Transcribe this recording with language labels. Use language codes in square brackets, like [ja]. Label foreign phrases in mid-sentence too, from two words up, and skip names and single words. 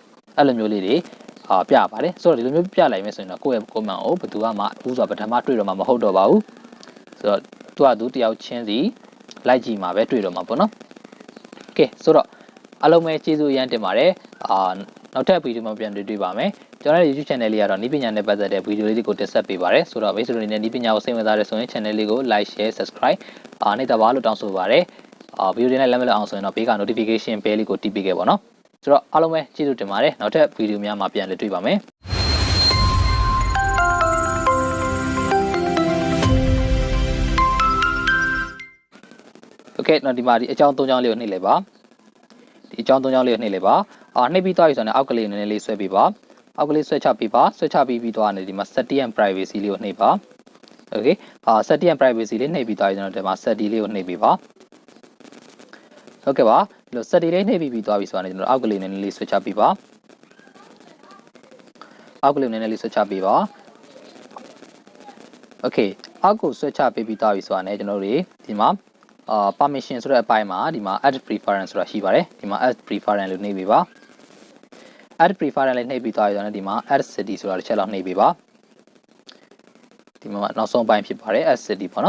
[my] အဲ့လိုမျိုးလေးတွေပြပါတယ်ဆိုတော့ဒီလိုမျိုးပြလိုက်မယ်ဆိုရင်တော့ကိုယ့်ရဲ့ comment ကိုဘယ်သူမှဘူးဆိုတော့ပထမတွေ့တော့မှမဟုတ်တော့ပါဘူးဆိုတော့သူတ ယောက်ချင်းစီလိုက်ကြည့်မှာပဲတွေ့တော့မှာပေါ့နော်โอเคဆိုတော့အားလုံးပဲကျေးဇူးအရမ်းတင်ပါတယ်နောက်ထပ်ဗီဒီယိုမှာပြန်တွေ့ပါမယ်ကျွန်တော်ရဲ့ [en] YouTube channel [my] လေးကတော့နည်းပညာနဲ့ပတ်သက်တဲ့ဗီဒီယိုလေးတွေကိုတက်ဆက်ပေးပါတယ်ဆိုတော့မိတ်ဆွေတို့အနေနဲ့နည်းပညာကိုစိတ်ဝင်စားတဲ့ဆိုရင် channel လေးကို [en] like share subscribe [my] နှိပ်တော့ပါလို့တောင်းဆိုပါတယ်ဗီဒီယိုလေးနဲ့လက်မလွတ်အောင်ဆိုရင်တော့ဘေးက [en] notification bell [my] လေးကိုတိပေးခဲ့ပါတော့ဆိုတော့အားလုံးပဲကျေးဇူးတင်ပါတယ်နောက်ထပ်ဗီဒီယိုများမှာပြန်လည်တွေ့ပါမယ် โอเคနော်ဒီမှာဒီအကြောင်း၃ကြောင်းလေးကိုနှိပ်လိုက်ပါဒီအကြောင်း၃ကြောင်းလေးကိုနှိပ်လိုက်ပါနှိပ်ပြီးသွားပြီဆိုတော့အောက်ကလေးနည်းနည်းလေးဆွဲပေးပါအောက်ကလေးဆွဲချပေးပါဆွဲချပြီးသွားတယ်ဒီမှာ [en] setting and privacy [my] လေးကိုနှိပ်ပါ okay [en] setting and privacy [my] လေးနှိပ်ပြီးသွားပြီကျွန်တော်ဒီမှာ setting လေးကိုနှိပ်ပေးပါဟုတ်ကဲ့ပါဒီလို setting လေးနှိပ်ပြီးသွားပြီဆိုတော့ကျွန်တော်အောက်ကလေးနည်းနည်းလေးဆွဲချပေးပါ အောက်ကလေးနည်းနည်းလေးဆွဲချပေးပါ okay အောက်ကိုဆွဲချပေးပြီးသွားပြီဆိုတော့ကျွန်တော်တို့ဒီမှာ permission ဆိုတဲ့အပိုင်းမှာဒီမှာ [en] add preference [my] ဆိုတာရှိပါတယ်ဒီမှာ [en] add preference [my] လို့နှိပ်ပေးပါ [en] add preference [my] လေးနှိပ်ပြီးသွားပြီဆိုတော့ဒီမှာ [en] add city [my] ဆိုတာတစ်ချက်လောက်နှိပ်ပေးပါဒီမှာနောက်ဆုံးပိုင်းဖြစ်ပါတယ် [en] add city [my] ပေါ့နော်